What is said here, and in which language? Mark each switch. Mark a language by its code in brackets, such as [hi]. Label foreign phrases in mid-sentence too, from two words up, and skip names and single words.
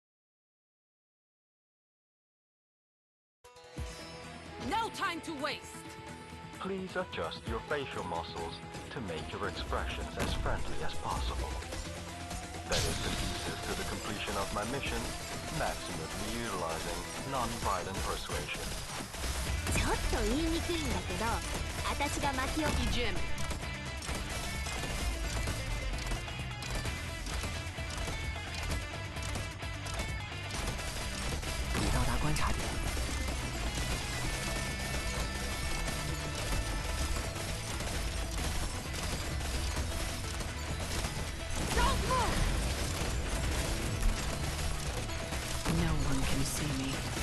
[en] No time to waste. Please adjust your facial muscles to make your expressions as friendly as possible. That is the thesis to the completion of my mission, maximally utilizing non-violent persuasion. [ja] ちょっと言いにくいんだけど、私が巻き起こ [en] Jim. [zh] 已到达观察点。 [en] No one can see me.